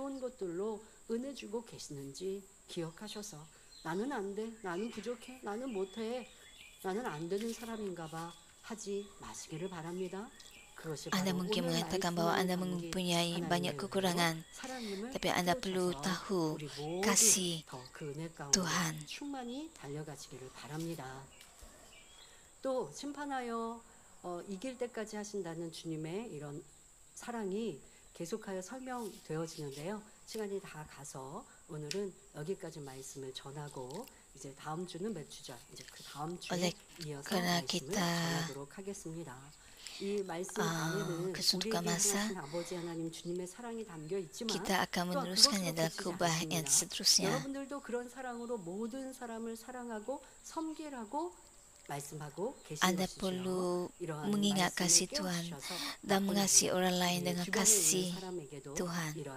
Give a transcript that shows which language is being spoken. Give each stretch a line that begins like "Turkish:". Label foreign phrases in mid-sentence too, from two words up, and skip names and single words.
Malay: Anda mungkin mengatakan bahawa anda mempunyai banyak kekurangan, tapi anda perlu tahu kasih Tuhan.
Korean: 또 심판하여 이길 때까지 하신다는 주님의 이런 사랑이 계속하여 설명되어지는데요. 시간이 다 가서 오늘은 여기까지 말씀을 전하고 이제 다음 주는 몇 주죠? 이제 그 다음 주에 이어서 말씀을 전하도록 하겠습니다.
Malay: Kesuntukan masa, kita akan meneruskannya dalam khutbah yang seterusnya. Anda perlu mengingat kasih Tuhan dan mengasihi orang lain dengan kasih Tuhan.